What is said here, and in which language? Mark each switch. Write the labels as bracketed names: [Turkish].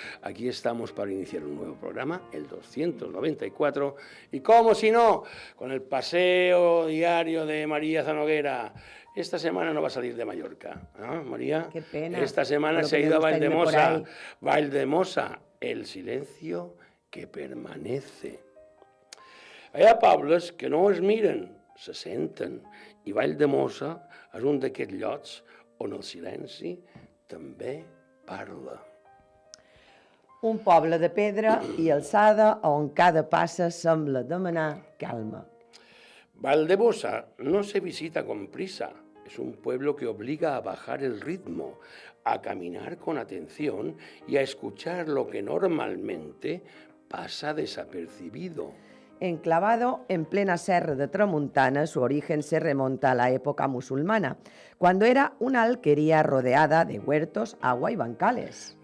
[Spanish] Aquí estamos para iniciar un nuevo programa, el 294, y como si no, con el paseo diario de María Zanoguera. Esta semana no va a salir de Mallorca, ¿no, María? Qué pena. Esta semana se ha ido a Valldemosa. Valldemosa, el silencio que permanece. [Catalan] Hi ha pobles que no es miren, se senten, i Valldemossa és un d'aquests llocs on el silenci també parla. Un poble de pedra i alçada on cada passa sembla demanar calma. [Spanish] Valldemossa no se visita con prisa, es un pueblo que obliga a bajar el ritmo, a caminar con atención y a escuchar lo que normalmente pasa desapercibido. Enclavado en plena serra de Tramuntana, su origen se remonta a la época musulmana, cuando era una alquería rodeada de huertos, agua y bancales.